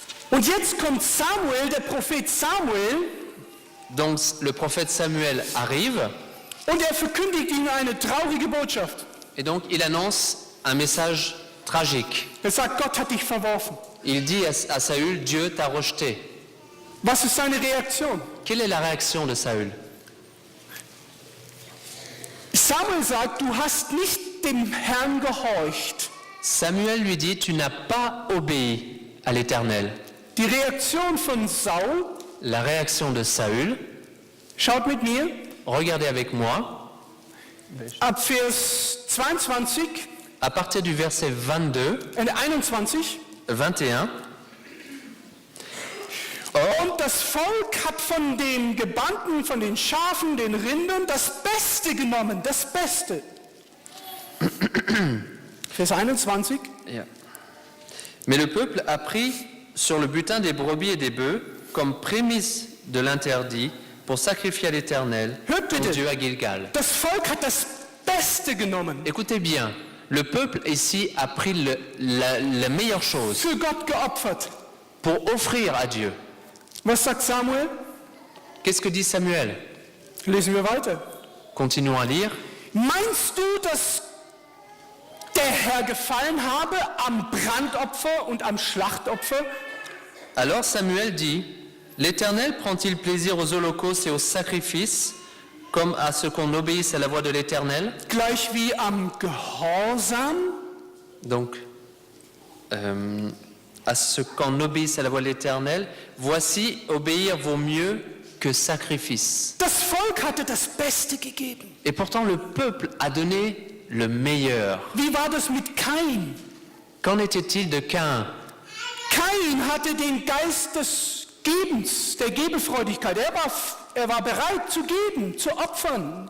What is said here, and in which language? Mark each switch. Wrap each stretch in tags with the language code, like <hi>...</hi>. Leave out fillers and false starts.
<de>Und jetzt kommt Samuel, der Prophet Samuel,</de> <fr>Donc le prophète Samuel arrive</fr> <de>und er verkündigt ihnen eine traurige Botschaft.</de> <fr>et donc il annonce un message tragique.</fr> <de>Er sagt, Gott hat dich verworfen.</de> <fr>Il dit à Saül, Dieu t'a rejeté.</fr> <de>Was ist seine Reaktion?</de> <fr>Quelle est la réaction de Saül?</fr> <de>Samuel sagt, du hast nicht dem Herrn gehorcht.</de> <fr>Samuel lui dit, tu n'as pas obéi à l'Éternel.</fr> <de>Die Reaktion von Saul,</de> <fr>La réaction de Saül,</fr> <de>schaut mit mir,</de> <fr>regardez avec moi,</fr> <de>ab Vers 22</de> <fr>à partir du verset 22,</fr> <de>und 21.</de> <fr>21,</fr> <de>Und das Volk hat von den Gebannten, von den Schafen, den Rindern das Beste genommen, das Beste. Vers 21.</de> <en>Yeah.</en> <fr>Mais le peuple a pris sur le butin des brebis et des bœufs comme prémisse de l'interdit pour sacrifier à l'Éternel,</fr> <de>Hört</de> <fr>ton</fr> <de>bitte.</de> <fr>Dieu à Gilgal.</fr> <de>Das Volk hat das Beste genommen,</de> <fr>Écoutez bien, le peuple ici a pris la meilleure chose</fr> <de>für Gott geopfert.</de> <fr>pour offrir à Dieu.</fr> <de>Was sagt Samuel?</de> <fr>Qu'est-ce que dit Samuel?</fr> <de>Lesen wir weiter.</de> <fr>Continuons à lire.</fr> <de>Meinst du, dass der Herr gefallen habe am Brandopfer und am Schlachtopfer?</de> <fr>Alors Samuel dit, l'Éternel prend-il plaisir aux holocaustes et aux sacrifices, comme à ce qu'on obéisse à la voix de l'Éternel?</fr> <de>Gleich wie am Gehorsam?</de> <fr>Donc, à ce qu'on obéisse à la voix de l'Éternel, voici, obéir vaut mieux que sacrifice.</fr> <de>Das Volk hatte das Beste gegeben.</de> <fr>Et pourtant, le peuple a donné le meilleur.</fr> <de>Wie war das mit Kain?</de> <fr>Qu'en était-il de Caïn?</fr> <de>Kain hatte den Geist des Gebens, der Gebefreudigkeit. er war bereit zu geben, zu opfern.</de>